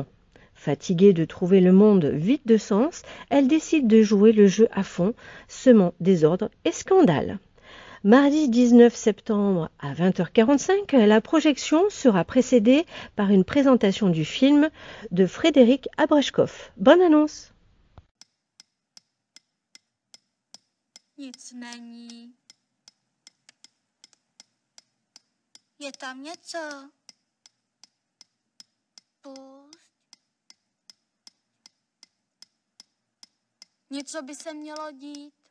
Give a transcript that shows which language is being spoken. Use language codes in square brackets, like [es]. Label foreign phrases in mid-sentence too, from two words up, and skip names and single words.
[fr] Fatiguée de trouver le monde vide de sens, elle décide de jouer le jeu à fond, semant désordre et scandale. Mardi 19 septembre à 20h45, la projection sera précédée par une présentation du film de Frédéric Abrashkov. Bonne annonce! [cs] Nic není. Je tam něco? Pusť. Něco by se mělo dít.